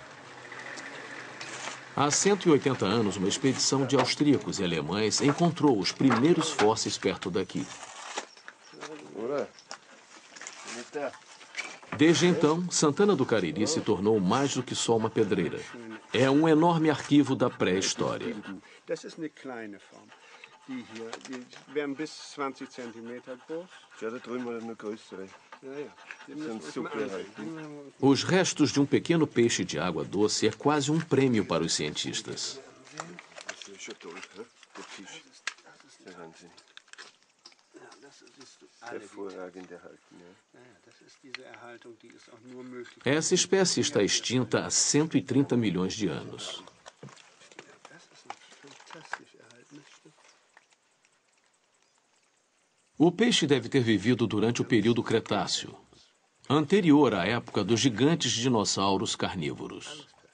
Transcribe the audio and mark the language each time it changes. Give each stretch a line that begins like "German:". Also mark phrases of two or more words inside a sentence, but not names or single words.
Portuguese: Há 180 anos, uma expedição de austríacos e alemães encontrou os primeiros fósseis perto daqui. Desde então, Santana do Cariri se tornou mais do que só uma pedreira. É um enorme arquivo da pré-história.
German: Die hier, die werden bis 20 cm groß. Ja, da drüben war eine größere. Sind super erhalten.
Portuguese: Os restos de um pequeno peixe de água doce é quase um prêmio para os cientistas.
German: Das ist schon toll, hä? Der Fisch. Der Wahnsinn. Hervorragend erhalten, ja.
Portuguese: Essa espécie está extinta há 130 milhões de anos. O peixe deve ter vivido durante o período Cretáceo, anterior à época dos gigantes dinossauros carnívoros.